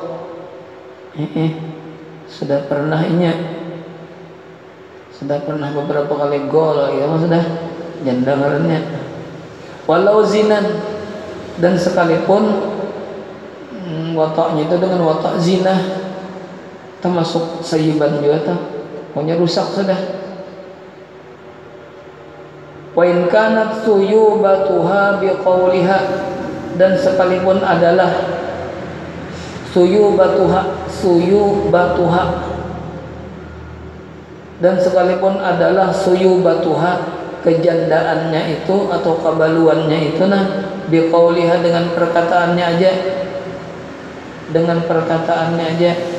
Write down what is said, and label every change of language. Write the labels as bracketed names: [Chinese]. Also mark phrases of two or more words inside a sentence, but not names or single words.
[Banjar] Sudah pernah sudah pernah beberapa kali gol ya, sudah janda ngarannya. [Arabic] ولو زنا, [Banjar] dan sekalipun wataknya itu dengan watak zina, termasuk sayyiban juga tuh, pokoknya rusak sudah. [Arabic] وإن كانت ثيوبتها بقولها, [Banjar] dan sekalipun adalah suyubatuha, dan sekalipun adalah suyubatuha, kejandaannya itu atau kebaluannya itu nah biqauliha, dengan perkataannya aja, dengan perkataannya aja